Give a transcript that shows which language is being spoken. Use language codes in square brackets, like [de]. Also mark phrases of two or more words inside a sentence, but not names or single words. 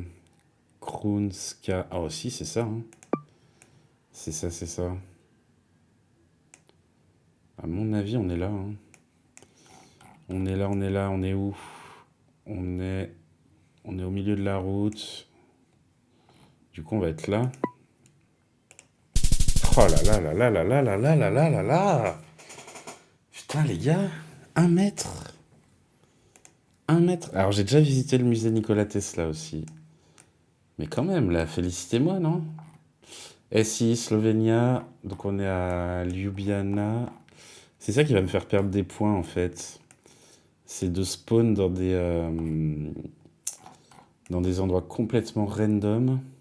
[fr] Krunska. Ah, aussi, c'est ça, hein. C'est ça. À mon avis, on est là, hein. On est là, on est où? On est au milieu de la route. Du coup, on va être là. Oh là là là là là là là là là là là là. Putain, les gars, 1 mètre. 1 mètre. Alors, j'ai déjà visité le musée Nikola Tesla aussi. Mais quand même, là, félicitez-moi, non? SI, Slovenia. Donc, on est à Ljubljana. C'est ça qui va me faire perdre des points, en fait. C'est de spawn dans des endroits complètement random.